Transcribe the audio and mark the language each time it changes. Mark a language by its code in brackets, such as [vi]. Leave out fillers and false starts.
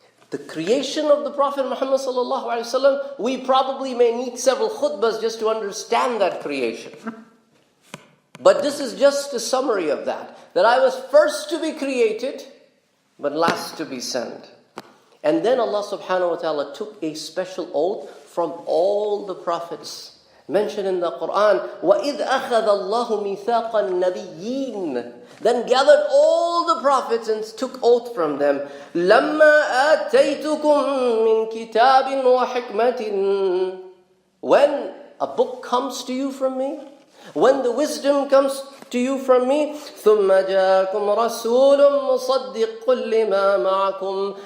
[en] The creation of the Prophet Muhammad sallallahu alaihi wasallam, we probably may need several khutbahs just to understand that creation. But this is just a summary of that. That I was first to be created, but last to be sent. And then Allah subhanahu wa ta'ala took a special oath from all the prophets. Mentioned in the Quran, [ar] وَإِذْ أَخَذَ اللَّهُ مِيثَاقَ النَّبِيِّينَ. [en] Then gathered all the prophets and took oath from them. [ar] لَمَّا آتَيْتُكُم مِّن كِتَابٍ وَحِكْمَةٍ. [en] When a book comes to you from me, when the wisdom comes to you from me, [ar] ثُمَّ جَاءَكُمْ رَسُولٌ مُصَدِّقٌ لِمَا مَعَكُمْ.